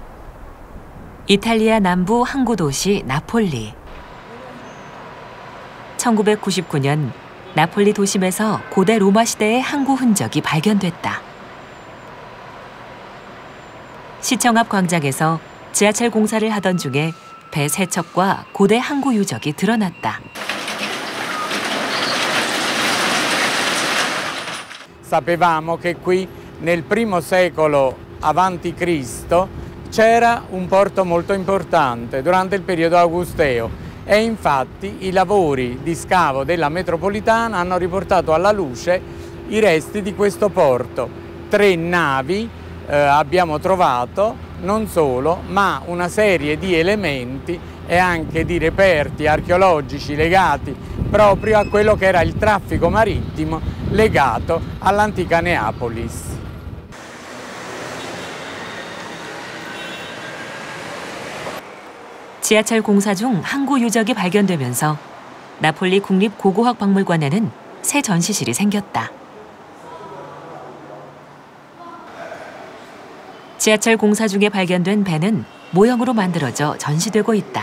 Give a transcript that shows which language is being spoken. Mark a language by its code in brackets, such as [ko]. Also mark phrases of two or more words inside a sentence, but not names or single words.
[ko] 이탈리아 남부 항구 도시 나폴리. 1999년 나폴리 도심에서 고대 로마 시대의 항구 흔적이 발견됐다. 시청 앞 광장에서 지하철 공사를 하던 중에 배 세척과 고대 항구 유적이 드러났다. [it] Sapevamo che qui nel primo secolo avanti Cristo c'era un porto molto importante durante il periodo augusteo e infatti i lavori di scavo della metropolitana hanno riportato alla luce i resti di questo porto. 3 navi abbiamo trovato, non solo, ma una serie di elementi e anche di reperti archeologici legati proprio a quello che era il traffico marittimo legato all'antica Neapolis. [ko] 지하철 공사 중 항구 유적이 발견되면서 나폴리 국립고고학박물관에는 새 전시실이 생겼다. 지하철 공사 중에 발견된 배는 모형으로 만들어져 전시되고 있다.